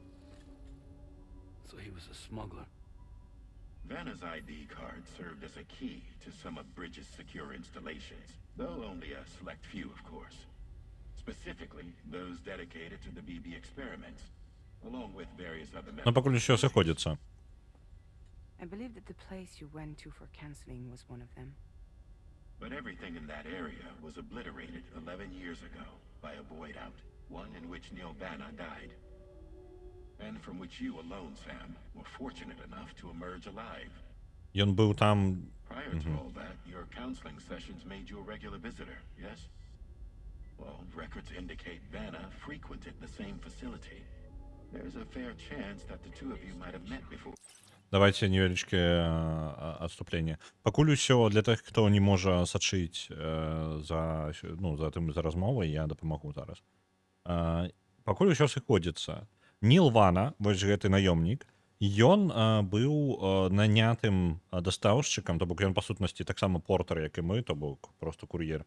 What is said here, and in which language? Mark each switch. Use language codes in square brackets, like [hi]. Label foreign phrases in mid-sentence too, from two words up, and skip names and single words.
[en] So he was a smuggler. Vanna's ID card served as a key to some of Bridges' secure installations, though only a select few, of course. Specifically, those dedicated to the BB experiments, along with various other [be] Ну, пакуль усё сыходзіцца. [en] I believe that the place you went to for counseling was one of them. But everything in that area was obliterated 11 years ago by a void out, one in which Neil Vanna died. And from which you alone, Sam, were fortunate enough to emerge alive. [be] Ён быў там... [en] Prior to all that, your counseling sessions made you a regular visitor, yes? Well, records indicate Vanna frequented the same facility. There's a fair chance that the two of you might have met before. [be] Давайте невялічкае адступленне. Пакуль усё для тых, хто не можа сачыць за размовай, я дапамагу зараз. Пакуль усё сыходзіцца. Ніл Вана, вось гэты наёмнік, ён быў нанятым дастаўшчыкам, то бок ён па сутнасці таксама портер, як і мы, то бок просто кур'ер.